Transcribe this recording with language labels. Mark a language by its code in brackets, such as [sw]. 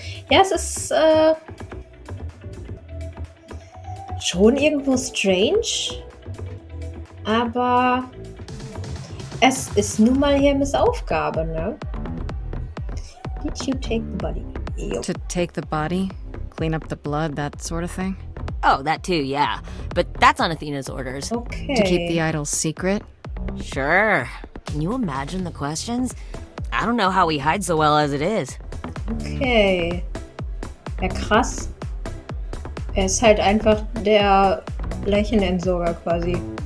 [de] Ja, es ist schon irgendwo strange, aber es ist nun mal Hermes Aufgabe, ne? [en] Did you take the body? Jo. To take the body, clean up the blood, that sort of thing? Oh, that too, yeah. But that's on Athena's orders. Okay. To keep the idols secret? Sure. Can you imagine the questions? I don't know how he hides so well as it is. [de] Okay. Ja, krass. Er ist halt einfach der Leichenentsorger quasi.